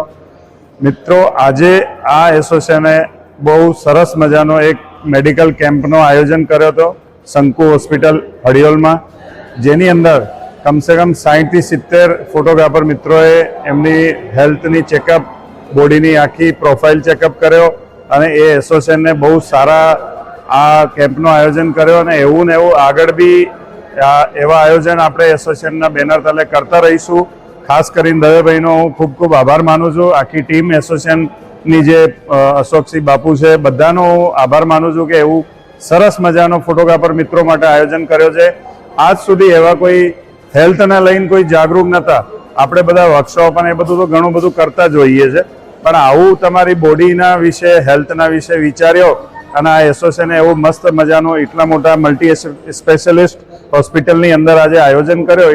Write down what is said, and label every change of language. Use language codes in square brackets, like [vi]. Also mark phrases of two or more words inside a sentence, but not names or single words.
[gu] મિત્રો, આજે આ એસોસિએશને બહુ સરસ મજાનો એક મેડિકલ કેમ્પનો આયોજન કર્યો હતો શંકુ હૉસ્પિટલ હડિયોલ માં, જેની અંદર [hi] कम से कम [gu] 60 થી 70 ફોટોગ્રાફર મિત્રો એમની હેલ્થની ચેકઅપ, બૉડીની આખી પ્રોફાઇલ ચેકઅપ કર્યો અને એ એસોસિએશન ને બહુત સારા આ કેમ્પનો આયોજન કર્યો અને એવું ને એવું આગળ બી એવા આયોજન આપણે એસોસિએશનના બેનર તળે કરતા રહીશું। ખાસ કરીને દવેભાઈનો હું ખૂબ ખૂબ આભાર માનું છું। આખી ટીમ એસોસિએશનની જે અશોકસિંહ બાપુ છે બધાનો આભાર માનું છું કે એવું સરસ મજાનો ફોટોગ્રાફર મિત્રો માટે આયોજન કર્યો છે। આજ સુધી એવા કોઈ હેલ્થને લઈને કોઈ જાગરૂક નહોતા। આપણે બધા વર્કશૉપ અને એ બધું તો ઘણું બધું કરતા જ હોઈએ છે, પણ આવું તમારી બૉડીના વિષે, હેલ્થના વિષે વિચાર્યો અને આ એસોસિએશને એવું મસ્ત મજાનો એટલા મોટા મલ્ટી સ્પેશલિસ્ટ હૉસ્પિટલની અંદર આજે આયોજન કર્યો।